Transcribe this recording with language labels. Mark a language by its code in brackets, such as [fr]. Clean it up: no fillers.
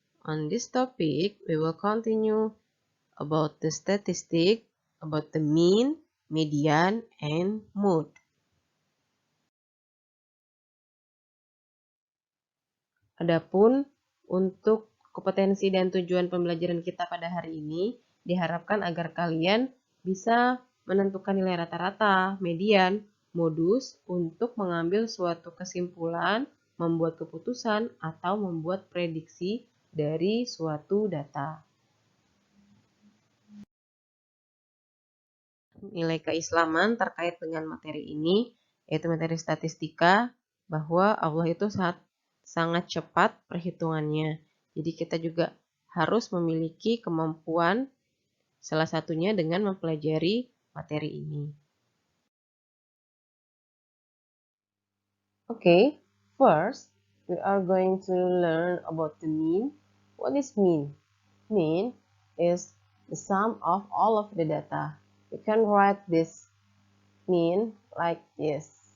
[en] On this topic, we will continue about the statistic, about the mean, median, and mode. [id] Adapun untuk kompetensi dan tujuan pembelajaran kita pada hari ini, diharapkan agar kalian bisa menentukan nilai rata-rata, median, modus untuk mengambil suatu kesimpulan, membuat keputusan, atau membuat prediksi dari suatu data. Nilai keislaman terkait dengan materi ini, yaitu materi statistika, bahwa Allah itu sangat cepat perhitungannya. Jadi kita juga harus memiliki kemampuan, salah satunya dengan mempelajari materi ini. [en] Okay, first we are going to learn about the mean. What is mean? Mean is the sum of all of the data. We can write this mean like this.